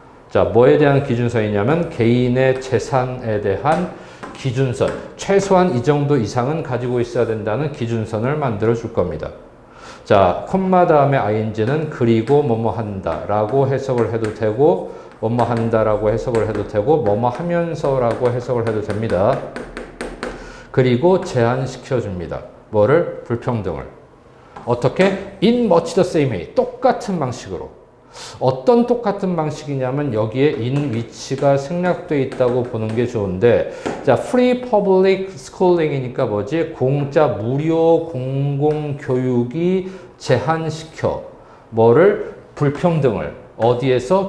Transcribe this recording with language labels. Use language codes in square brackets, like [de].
[ko] 자, 뭐에 대한 기준선이냐면 개인의 재산에 대한 기준선, 최소한 이 정도 이상은 가지고 있어야 된다는 기준선을 만들어 줄 겁니다. 자, 콤마 다음에 ing는 그리고 뭐뭐 한다 라고 해석을 해도 되고, 뭐뭐 한다 라고 해석을 해도 되고, 뭐뭐 하면서 라고 해석을 해도 됩니다. 그리고 제한시켜 줍니다. 뭐를? 불평등을. 어떻게? [en] in much the same way, [ko] 똑같은 방식으로. 어떤 똑같은 방식이냐면 여기에 in 위치가 생략되어 있다고 보는 게 좋은데, 자, [en] free public schooling [ko] 이니까 뭐지? 공짜 무료 공공교육이 제한시켜 뭐를? 불평등을. 어디에서?